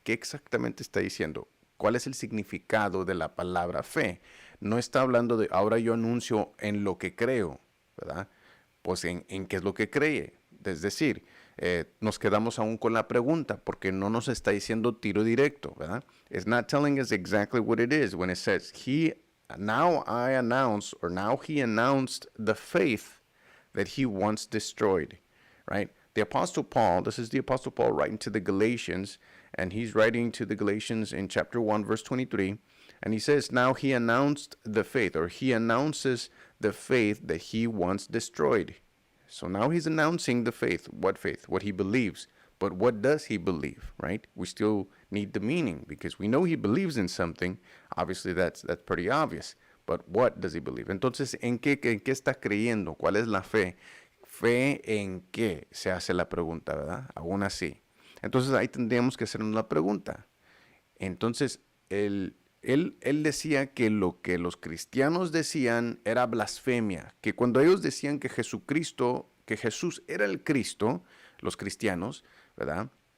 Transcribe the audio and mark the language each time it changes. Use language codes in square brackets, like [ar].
[es] ¿Qué exactamente está diciendo? ¿Cuál es el significado de la palabra fe? No está hablando de ahora yo anuncio en lo que creo, ¿verdad? Pues en qué es lo que cree. Es decir, nos quedamos aún con la pregunta porque no nos está diciendo tiro directo, ¿verdad? [en] It's not telling us exactly what it is when it says, now he announced the faith that he once destroyed, right? The Apostle Paul, this is the Apostle Paul writing to the Galatians, and he's writing to the Galatians in chapter 1, verse 23, and he says, now he announced the faith, or he announces the faith that he once destroyed. So now he's announcing the faith. What faith? What he believes. But what does he believe, right? We still need the meaning because we know he believes in something. Obviously, that's pretty obvious. But what does he believe? [es] Entonces, ¿en qué está creyendo? ¿Cuál es la fe? ¿Fe en qué? Se hace la pregunta, ¿verdad? Aún así. Entonces, ahí tendríamos que hacernos la pregunta. Entonces, él decía que lo que los cristianos decían era blasfemia, que cuando ellos decían que Jesús era el Cristo, los cristianos, ¿verdad?